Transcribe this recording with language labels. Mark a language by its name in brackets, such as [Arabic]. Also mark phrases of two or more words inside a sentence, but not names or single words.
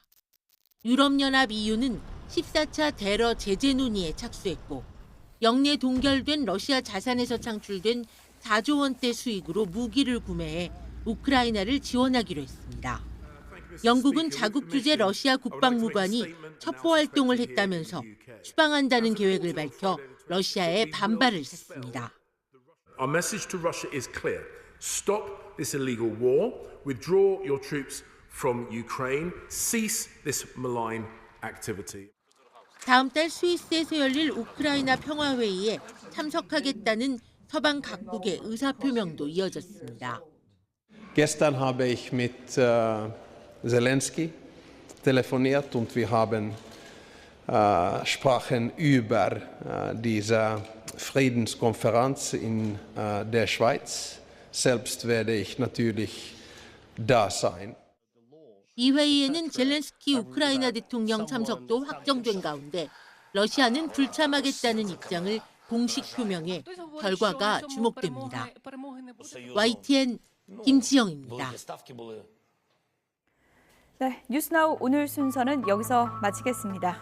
[Korean] 유럽연합 EU는 14차 대러 제재 논의에 착수했고 영내 동결된 러시아 자산에서 창출된 4조 원대 수익으로 무기를 구매해 우크라이나를 지원하기로 했습니다. 영국은 자국 주재 러시아 국방무관이 첩보 활동을 했다면서 추방한다는 계획을 밝혀 러시아에 반발을 샀습니다. [English] Our message to Russia is clear. Stop this illegal war. Withdraw your troops from Ukraine. Cease this malign activity. [Korean] 다음 달 스위스에서 열릴 우크라이나 평화회의에 참석하겠다는 서방 각국의 의사표명도 이어졌습니다. [German] Gestern habe ich mit Zelensky telefoniert und wir haben sprachen über diese Friedenskonferenz in der Schweiz. Selbst werde ich natürlich da sein. [Korean] 이 회의에는 젤렌스키 우크라이나 대통령 참석도 확정된 가운데 러시아는 불참하겠다는 입장을 공식 표명해 결과가 주목됩니다. YTN 김지영입니다. 네, 뉴스나우 오늘 순서는 여기서 마치겠습니다.